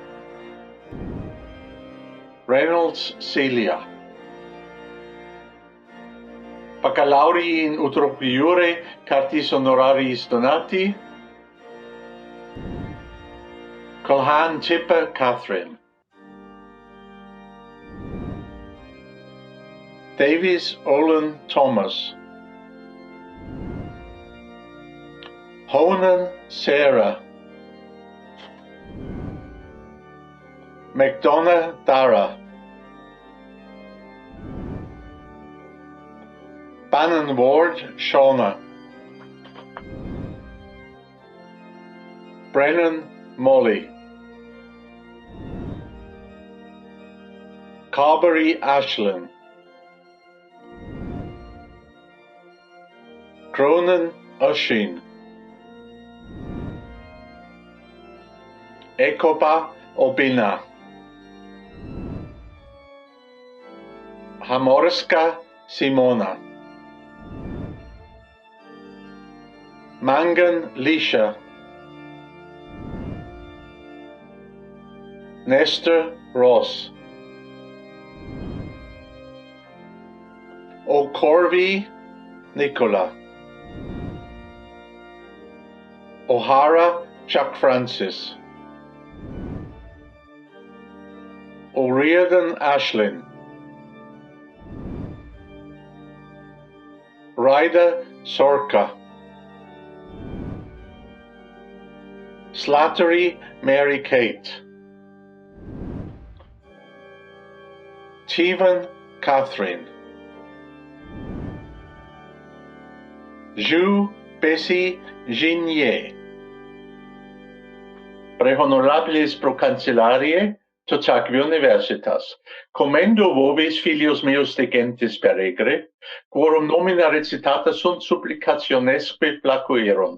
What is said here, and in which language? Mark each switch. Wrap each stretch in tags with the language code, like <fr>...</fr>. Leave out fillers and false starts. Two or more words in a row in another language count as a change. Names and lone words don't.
<la>Reynolds Celia. Baccalaureus in utroque iure cartis honorariis donati. Colhan Tipper Catherine. Davies Olin Thomas. Honan Sarah. McDonough Dara. Bannon Ward Shauna. Brennan Molly. Carberry Ashlyn. Cronen Oshin. Ekoba Obina. Hamorska Simona. Mangan Lisha. Nestor Ross. O'Corvey Nicola. O'Hara Chuck Francis. O'Riordan Ashlyn. Ryder Sorka. Slattery Mary Kate. Tevan Catherine. Ju Bessie Ginier. Pre honorabilis pro cancellarie, totaque universitas. Commendo vobis filios meus de gentis peregre, quorum nomina recitata sunt supplicationesque placuerunt.</la>